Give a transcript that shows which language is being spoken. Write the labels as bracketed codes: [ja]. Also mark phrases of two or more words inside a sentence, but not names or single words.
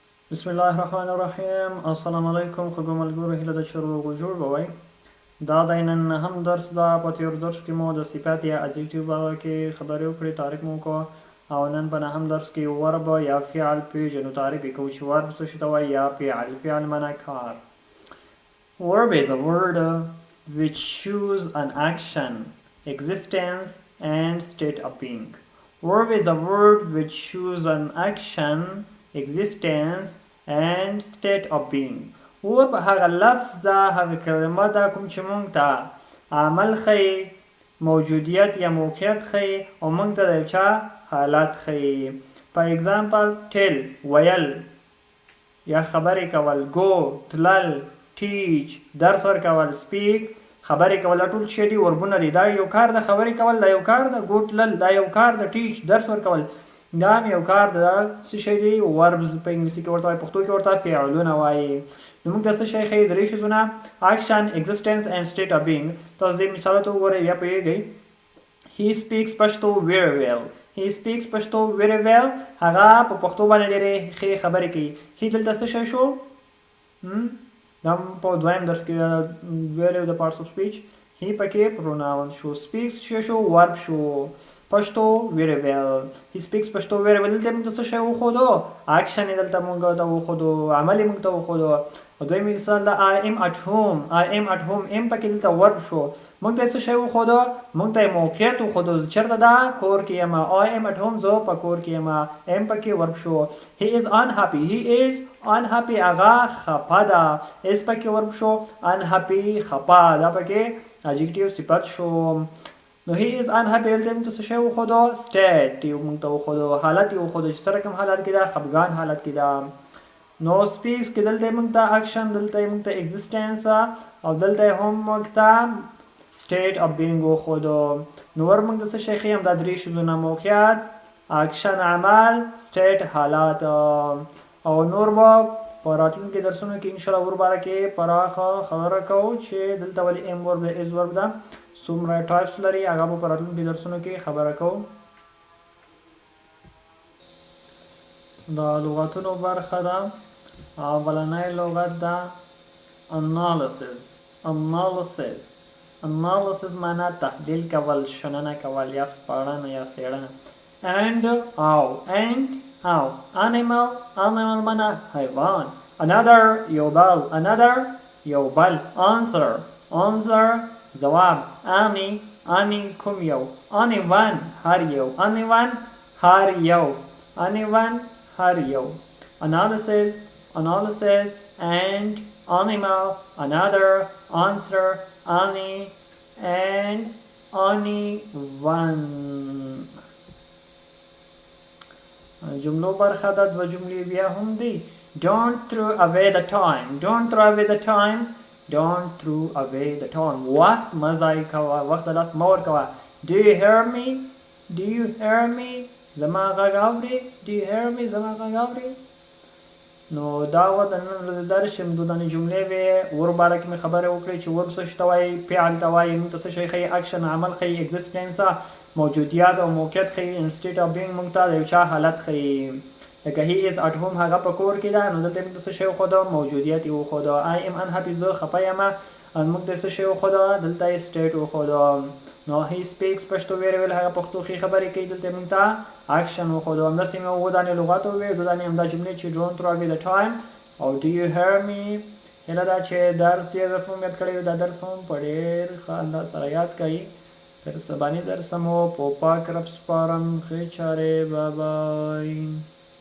[ar] بسم الله الرحمن الرحیم. السلام علیکم [ps] خوږو ملګرو، هیله ده چې روغ و جوړ به وئ. دا دی نن هم درس ده. په تېر درس کې مو د صفت یا adjective په اړه کې خبرې وکړې، تعریف مو وکړه، او نن په نهم درس کې verb یا فعل پېژنو، تعریف یې کوو چې verb څه شي ته وایي یا فعل. فعل معنا کار. [en] Verb is a word which shows an action, existence and state of being. Verb is a word which shows an action, existence and state of being. [ps] verb هغه لفظ ده، هغه کلمه ده کوم چې مونږ ته عمل ښیي، موجودیت یا موقعیت ښیي او مونږ ته د چا حالت ښیي. [en] for example tell [ps] ویل یا خبرې کول، go تلل، teach درس ورکول، speak خبرې کول. ټول شی دي وربونه دي. دا یو کار د خبرې کول، دا یو کار د go تلل، دا یو کار د teach درس ورکول، دا هم یو کار د څه شی دی verbs په انګلیسي کې ورته وایي، پښتو کې ورته فعلونه وایي. نو موږ د څه شی ښیي؟ درې شیزونه: [en] action, existence and state of being. [ps] تاسو دې مثالو ته وګورئ بیا پوهیږئ. [en] he speaks Pashto very well. he speaks Pashto very well. [ps] هغه په پښتو باندې ډېرې ښې خبرې کوي. he دلته څه شی شو؟ دا په دویم درس کې ویلو د [en] parts of speech. [ps] he پکې pronoun شو. speaks شو verb شو. [en] Pashto very well. he speaks Pashto very well. [ps] دلته موږ ته څه شی وښودو؟ action یې دلته موږ ته وښودو، عمل یې موږ ته وښودو. او دویم مثال ده [en] I am at home. I am at home. [ps] am پکې دلته verb شو. موږ ته څه شی وښودو؟ موږ ته یې موقعیت وښودو. چېرته ده؟ کور کې یم. [en] I am at home. [ps] زه په کور کې یم. am پکې verb شو. [en] he is unhappy. he is unhappy. [ps] هغه خفه ده. is پکې verb شو. unhappy خفه، دا پکې adjective صفت شو. نو [en] he is unhappy [ps] دلته موږ ته څه شی وښودو؟ state یې موږ ته وښودو، حالت یې وښودو چې سره کوم حالت کې ده؟ خفګان حالت کې ده. نو speaks کې دلته موږ ته action، دلته موږ ته existence او دلته هم موږ ته [en] state of being [ps] وښودو. نو ور موږ ته څه شی ښیي؟ همدا درې شیزونه: موقعیت، action عمل، state حالات. او نور به په راتلونکي درسونو کې انشاءالله ور باره کې پراخه خبره کوو چې دلته ولې [en] am verb [ps] ده، [en] is verb [ps] ده، څومره ټایپس لري، هغه به په راتلونکي درسونو کې خبره کوو. د لغتونو برخه ده. اولنی لغت ده analysis. [en] analysis analysis [ps] معنا تحلیل کول، شننه کول یا سپړنه یا څېړنه. and او animal معنا حیوان. another یو بل، another یو بل. answer جواب. any کوم یو. anyone هر یو. anyone هر یو. [en] analysis and animal, another, answer, any and anyone. [ps] جملو برخه ده. دوه جملې بیا هم دي. [en] don't throw away the time. [ps] وقت مه ضایع کوه، وخت د لاس مه ورکوه. [en] do you hear me [ps] زما غږ اورې؟ زما غږ اورې؟ نو دا و د نن ورځې درس چې محدودانې جملې وې. ور باره کې مې خبرې وکړې چې ورب څه شي ته وایي، فعل ته وایي، موږ ته څه شی ښیي؟ اکشن عمل ښیي، اګزسټنس موجودیت او موقعیت ښیي، [en] state of being [ps] موږ ته د یو چا حالت ښیي. لکه [en] he is at home [ps] هغه په کور کې ده، نو دلته موږ ته څه شی وښودو؟ موجودیت یې وښودو. [en] I am unhappy [ps] زه خفه یم، موږ ته څه شی وښودو؟ دلته یې سټیټ وښودو. نو [en] he speaks Pashto very well [ps] هغه پښتو ښې خبرې کوي، دلته موږ ته اکشن وښودو. همداسې مې اووه دانې لغات وویې، دوه دانې همدا جملې چې [en] don't throw away the time [ps] او [en] do you hear me. [ps] هیله ده چې درس یې رسم یاد کړی وي. دا درس هم په ډېر ښه انداز سره یاد کړئ. تر سباني درس مو په پاک رب سپارم. ښې چارې. بای